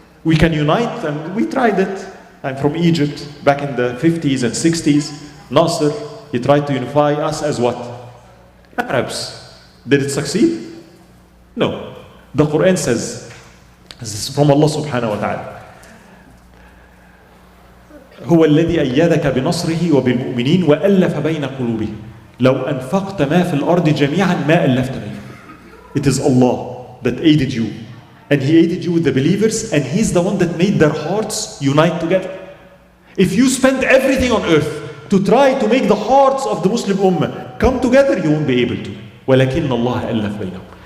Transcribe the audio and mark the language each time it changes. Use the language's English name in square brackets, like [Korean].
[English] We can unite, and we tried it. I'm from Egypt, back in the 50s and 60s. Nasser, he tried to unify us as what? Arabs. Did it succeed? No. The Quran says, this is from Allah subhanahu wa ta'ala, [Arabic] هو الذي أيدك بنصره وبالمؤمنين وألف بين قلوبهم لو أنفقت ما في الأرض جميعا ما ألفت بينهم. [English] It is Allah that aided you, and He aided you with the believers, and He's the one that made their hearts unite together. If you spend everything on earth to try to make the hearts of the Muslim Ummah come together, you won't be able to. [Arabic] ولكن الله ألف بينهم.